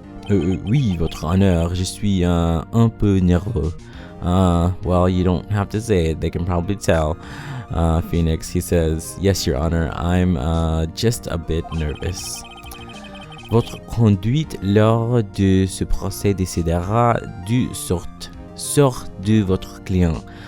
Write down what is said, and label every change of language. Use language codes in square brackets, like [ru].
[fr] Oui, votre honneur, je suis un peu nerveux. [en] Well, you don't have to say it, they can probably tell. Phoenix, he says, yes, your honor, I'm just a bit nervous. [fr] Votre conduite lors de ce procès décidera du sort de votre client.